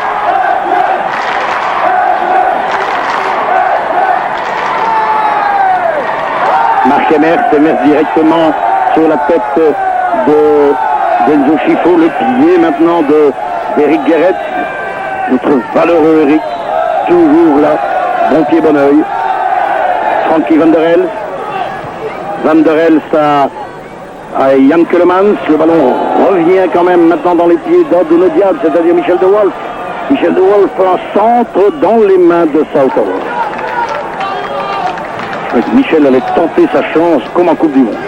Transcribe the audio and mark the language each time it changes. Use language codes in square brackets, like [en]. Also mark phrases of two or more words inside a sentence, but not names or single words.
[fr] Marc Emers directement sur la tête d'Enzo Chifo. Le pied maintenant d'Eric Guéret. Notre valeureux Eric, toujours là, bon pied, bon oeil. Frankie Van der El. Van der El, ça à Yann Kellerman. Le ballon revient quand même maintenant dans les pieds d'un de nos Diables, c'est-à-dire Michel de Wolf. Michel de Wolf, un centre dans les mains de Southall. Michel allait tenter sa chance comme en Coupe du Monde.